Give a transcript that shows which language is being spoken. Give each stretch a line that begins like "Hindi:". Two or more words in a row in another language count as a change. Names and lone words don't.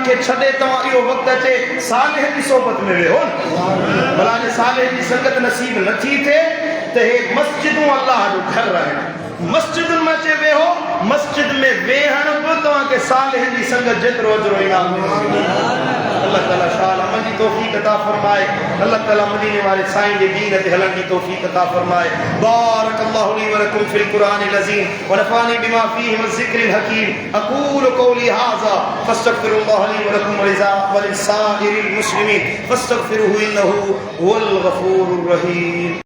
Sindhi: खे छॾे तव्हां इहो वक़्तु अचे सालिह जी सोबत में वेहो न भला जे सालिह जी संगत नसीब नथी थिए त हे मस्जिदूं अल्लाह जो घर आहिनि मस्जिदुनि में अचे वेहो मस्जिद में वेहण बि तव्हांखे सालिह जी संगत जेतिरो अजर इनाम अल्लाह ताला शाल अमल जी तौफीक अता फरमाए अल्लाह ताला मदीने वाले साईं जे दीन ते हलण जी तौफीक अता फरमाए
Arabic: بارك الله لي و لكم في القرآن العظيم و نفعني بما فيه من الذكر الحكيم أقول قولي هذا فأستغفر الله لي و لكم و لسائر المسلمين فاستغفروه إنه هو الغفور الرحيم.